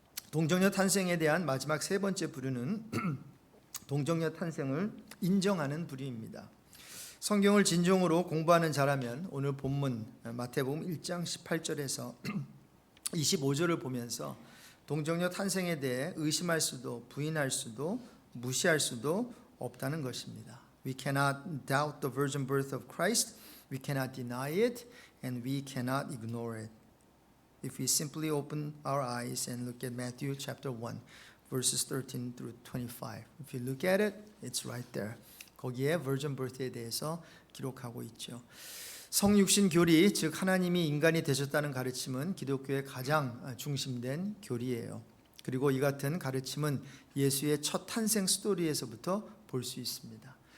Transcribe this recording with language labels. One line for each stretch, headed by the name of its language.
Korean: 동정녀 탄생에 대한 마지막 세 번째 부류는 동정녀 탄생을 인정하는 부류입니다. 성경을 진정으로 공부하는 자라면 오늘 본문 마태복음 1장 18절에서 25절을 보면서 동정녀 탄생에 대해 의심할 수도 부인할 수도 무시할 수도 없다는 것입니다.
English: We cannot doubt the virgin birth of Christ. We cannot deny it, and we cannot ignore it. If we simply open our eyes and look at Matthew chapter 1, verses 13 through 25. If you look at it, it's right there.
Korean: 거기에 virgin birth에 대해서 기록하고 있죠. 성육신 교리, 즉 하나님이 인간이 되셨다는 가르침은 기독교의 가장 중심된 교리예요. 그리고 이 같은 가르침은 예수의 첫 탄생 스토리에서부터 볼 수 있습니다.